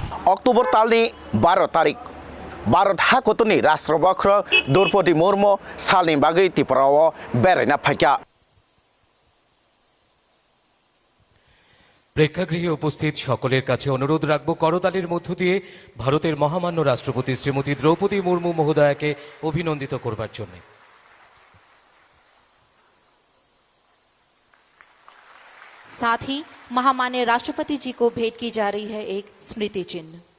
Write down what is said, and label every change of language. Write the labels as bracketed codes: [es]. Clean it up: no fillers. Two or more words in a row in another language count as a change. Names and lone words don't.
[trp] अक्टोबर तालनि 12 तारिख भारत हाखतनि राष्ट्रबक्र द्रौपदी मुर्मु सालनि बागै त्रिपुराव बेरायना फायका [bn] প্রেক্ষাগৃহে উপস্থিত সকলের কাছে অনুরোধ রাখব করতালির মধ্য দিয়ে ভারতের মহামান্য রাষ্ট্রপতি শ্রীমতী দ্রৌপদী মুর্মু মহোদয়াকে অভিনন্দিত করবার জন্য। [hi] साथ ही महामान्य राष्ट्रपति जी को भेंट की जा रही है एक स्मृति चिन्ह।